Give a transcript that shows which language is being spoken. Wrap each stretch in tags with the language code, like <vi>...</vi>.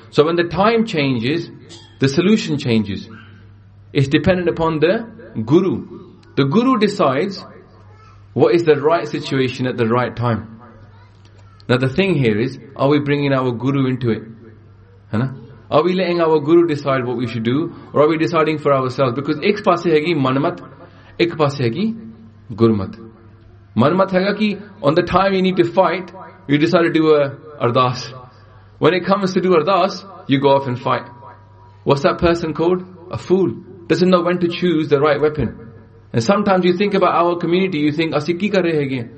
<en>So when the time changes, the solution changes. It's dependent upon the Guru. The Guru decides what is the right situation at the right time. Now the thing here is, are we bringing our Guru into it? Are we letting our Guru decide what we should do? Or are we deciding for ourselves? Because</en> <pa>ਇਕ ਪਾਸੇ ਹੈ ਕਿ ਮਨਮਤ, ਇਕ ਪਾਸੇ ਹੈ ਕਿ ਗੁਰਮਤ. ਮਨਮਤ ਹੈ ਗਾ ਕਿ,</pa> <en>on the time you need to fight, you decide to do a ardas. When it comes to do ardas, you go off and fight. What's that person called? A fool. Doesn't know when to choose the right weapon. And sometimes you think about our community, you think,</en> <pa>ਅਸੀ ਕੀ ਕਰ ਰਹੇ ਹੈ ਕੀ?</pa>